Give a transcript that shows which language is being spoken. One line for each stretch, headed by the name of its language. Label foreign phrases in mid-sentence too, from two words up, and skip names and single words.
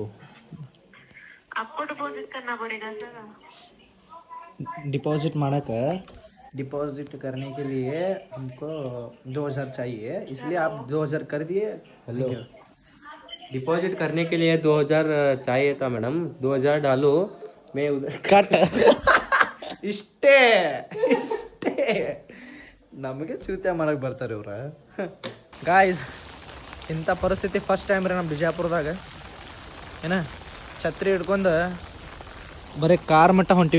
Hindi: आपको डिपॉजिट करना पड़ेगा सर. डिपॉजिट करने के लिए हमको 2000 चाहिए, इसलिए आप 2000 कर दिए. हेलो, डिपॉजिट करने के लिए 2000 चाहिए था मैडम. 2000 डालो, मैं उधर
Kannada: ಕಟ್ ಇಷ್ಟೇ ನಮಗೆ ಚೂತ್ಯ ಮಾಡಕ್ಕೆ ಬರ್ತಾರೆ ಇವ್ರ. ಗಾಯ್ಸ್, ಇಂಥ ಪರಿಸ್ಥಿತಿ
English: first time
Kannada: ರೀ ನಮ್ಮ ಬಿಜಾಪುರದಾಗ. ಏನ ಛತ್ರಿ ಹಿಡ್ಕೊಂಡು ಬರೀ ಕಾರ್ ಮಟ್ಟ ಹೊಂಟಿವಿ.